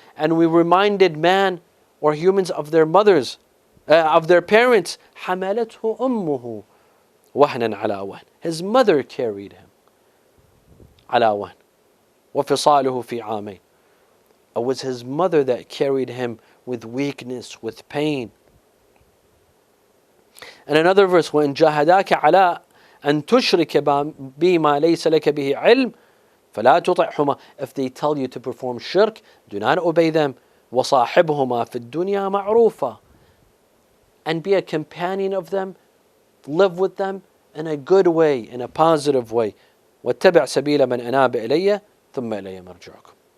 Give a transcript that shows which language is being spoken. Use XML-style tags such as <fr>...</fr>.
<en>And we reminded man or humans of their mothers, of their parents.</en> <ar>حَمَلَتْهُ أُمُّهُ وَهْنًا عَلَى وَهْنٍ.</ar> <en>His mother carried him.</en> <ar>عَلَى وَهْنٍ وَفِصَالُهُ فِي عَامَيْنِ.</ar> <en>It was his mother that carried him with weakness, with pain. And another verse,</en> <ar>وَإِنْ جَاهَدَاكَ عَلَىٰ أَن تُشْرِكَ بِمَا لَيْسَ لَكَ بِهِ عِلْمٍ فَلَا تُطِعْهُمَا.</ar> <en>If they tell you to perform shirk, do not obey them.</en> <ar>وَصَاحِبْهُمَا فِي الدُّنْيَا مَعْرُوفًا.</ar> <en>And be a companion of them, live with them in a good way, in a positive way.</en> <ar>وَاتَّبِعْ سَبِيلَ مَنْ أَنَابَ إِلَيَّ ثُمَّ إِلَيَّ مَرْجِعُكُمْ.</ar>